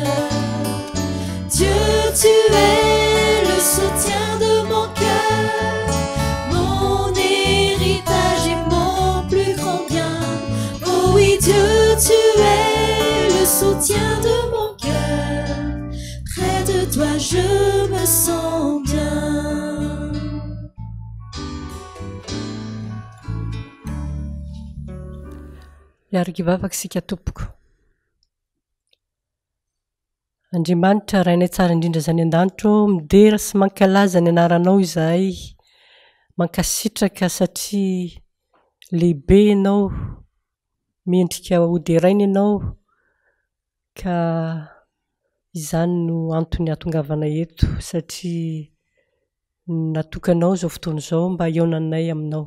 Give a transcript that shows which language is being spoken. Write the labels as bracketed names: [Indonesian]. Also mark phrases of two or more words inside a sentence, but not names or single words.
[French] Dieu, tu es le soutien de mon cœur, mon héritage et mon plus grand bien. Oh oui, Dieu, tu es le soutien de mon cœur. Près de toi, je me sens bien. [Malagasy] Miaraka ivavaka isika tompoko. Andriamanitra rainay tsara indrindra zany an-danitro, midera sy mankalaza ny anaranao izahay, mankasitraka satria lehibe ianao, mendrika hoderaina ianao, ka izany no antony hatongavana eto satria natokanao zao fotoana izao mba hiaonanay aminao.